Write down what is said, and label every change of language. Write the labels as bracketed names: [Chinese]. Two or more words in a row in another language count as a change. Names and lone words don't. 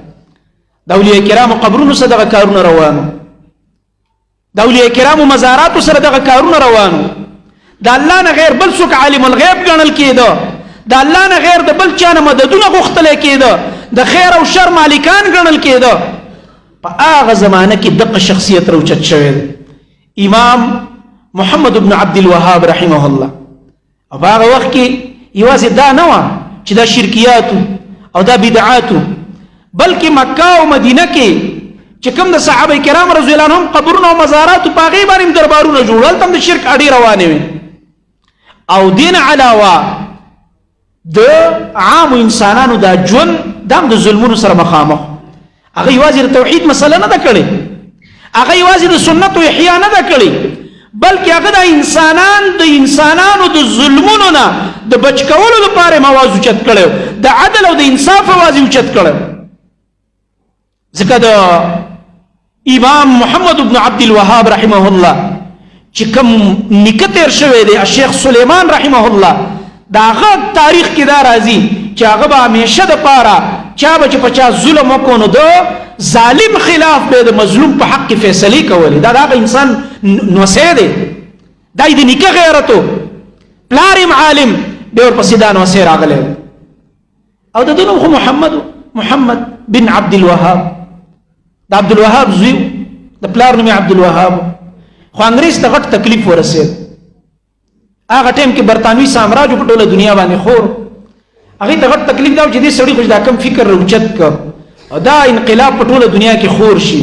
[Pashto] د اولیاء کرامو قبرونو سره دغه کارونه روانو، د اولیاء کرامو مزاراتو سره دغه کارونه روانو. د الله نه غیر بل څوک [Arabic] عالم الغیب [Pashto] ګڼل کېده، د الله نه غیر د بل چا نه مددونه غوښتلی کېده، د خیر او شر مالکان ګڼل کېده. په هغه زمانه کې دغه شخصیت راوچت شوی دی امام محمد بن عبد الوهاب [Arabic] رحمه الله. [Pashto] او په هغه وخت کې یوازې دا نه وه چې دا شرکیاتو او دا بدعاتو، بلکې مکه او مدینه کې چې کوم د صحابه کرام [Arabic] رضی الله عنهم [Pashto] قبرونه او مزاراتو په هغې باندې دربارونه جوړ، هلته هم د شرک اډې روانې وې. او دین علاوه د عامو انسانانو دا ژوند دا هم د ظلمونو سره مخامخ. هغه یوازې د توحید مسله نه ده کړې، هغه یوازې د سنتو احیا نه ده کړې، بلکې هغه د انسانانو د ظلمونو نه د بچ کولو لپاره مواز اوچت کړی، د عدل او د انصاف اواز اوچت کړی. ځکه د امام محمد بن عبد الوهاب [Arabic] رحمه الله [Pashto] چې کوم نیکه تیر شوی دی الشیخ سلیمان [Arabic] رحمه الله، [Pashto] د هغه تاریخ کې دا راځي چې هغه به همیشه دپاره چا به چې په چا ظلم وکړو نو د ظالم خلاف به د مظلوم په حق کې فیصلې کولې. دا د هغه انسان نوسی دی، دا یې د نیکه غیرتو، پلار یم عالم، بیا ورپسې دا نوسی راغلی. او د ده نوم خو محمد بن عبد الوهاب، د عبدالوهاب زوی، د پلار نوم یې عبدالوهاب. خو انګریز ته غټ تکلیف ورسېد. هغه ټایم کې برطانوي سامراج په ټوله دنیا باندې خور، هغې ته غټ تکلیف دا و چې دې سړي خو دا کم فکر راوچت کړ او دا انقلاب په ټوله دنیا کې خور شي.